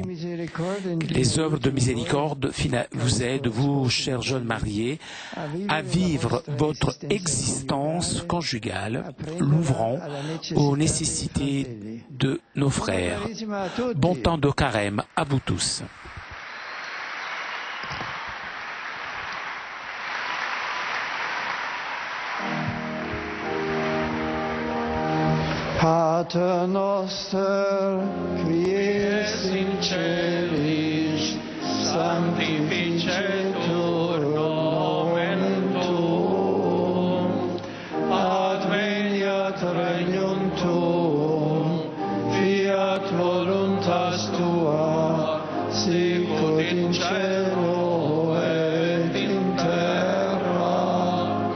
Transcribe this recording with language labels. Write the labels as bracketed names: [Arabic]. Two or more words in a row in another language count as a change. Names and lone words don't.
[French] Les œuvres de miséricorde vous aident, vous, chers jeunes mariés, à vivre votre existence conjugale, l'ouvrant aux nécessités de nos frères. Bon temps de carême à vous tous. [Latin] Pater noster, qui es in celis, sanctificetur nomen tuum, adveniat regnum tuum, fiat voluntas tua, sicut in cielo et in terra.